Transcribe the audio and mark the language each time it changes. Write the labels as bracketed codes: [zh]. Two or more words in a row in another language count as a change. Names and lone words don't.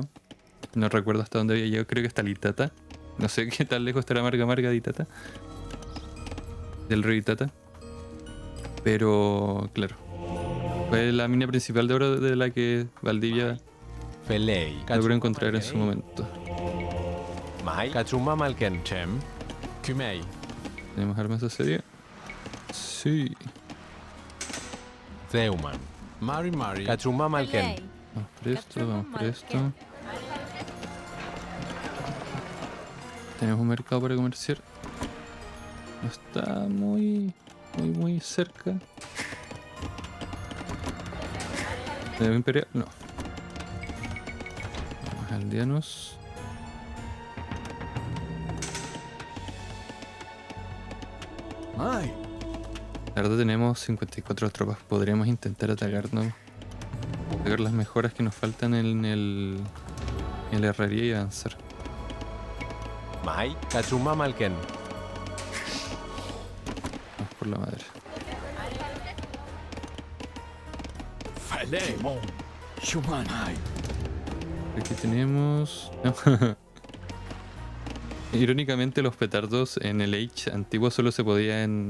[es] No recuerdo hasta dónde había llegado. Creo que hasta Litata. No sé qué tan lejos estará Marga de Itata. Del río Itata. Pero, claro. Fue la mina principal de oro de la que Valdivia [arn] Felei. [es] logró encontrar en su momento. [arn] Mai. Kachuma Malken. Chem. Kumei. [es] ¿Tenemos armas de asedio? Sí. [arn] Zeuman. Mari Mari. Kachuma Malken. [es] Vamos por esto, vamos por esto. Tenemos un mercado para comerciar. No está muy cerca. ¿Tenemos imperial? No. Vamos aldeanos. Ay. La verdad tenemos 54 tropas. Podríamos intentar atacarnos. Atacar las mejoras que nos faltan en la herrería y avanzar. [arn] Mai. Kachuma Malken. [es] Vamos por la madre. [arn] Felei. Shuman. Ay. [es] Aquí tenemos... Irónicamente los petardos en el Age antiguo solo se podían...